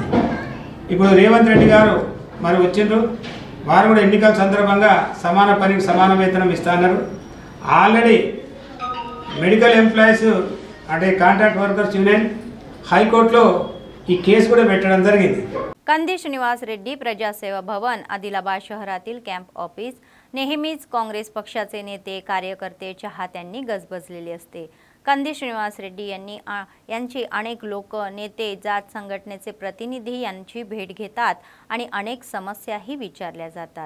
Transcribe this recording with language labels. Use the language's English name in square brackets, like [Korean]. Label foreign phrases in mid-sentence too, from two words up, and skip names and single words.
[Telugu] ఇప్పుడు రేవంత్ రెడ్డి గారు మరి వచ్చిండ్రు, వారు కూడా ఎన్నికల సందర్భంగా సమాన పనికి సమాన వేతనం ఇస్తున్నారు। [English] already medical employees [Telugu] అంటే [English] contract workers union [Telugu] హైకోర్టులో ఈ కేసు కూడా పెట్టడం జరిగింది। [Marathi] कंदी श्रीनिवास रेड्डी प्रजासेवा भवन आदिलाबाद शहरातील [English] camp office [Marathi] नेहमीच काँग्रेस पक्षाचे नेते कार्यकर्ते चाहत्यांनी गजबजलेले असते। कंदी श्रीनिवास रेड्डी यांची अनेक लोक नेते जात संघटनेचे प्रतिनिधी यांची भेट घेतात आणि अनेक समस्याही विचारल्या जातात।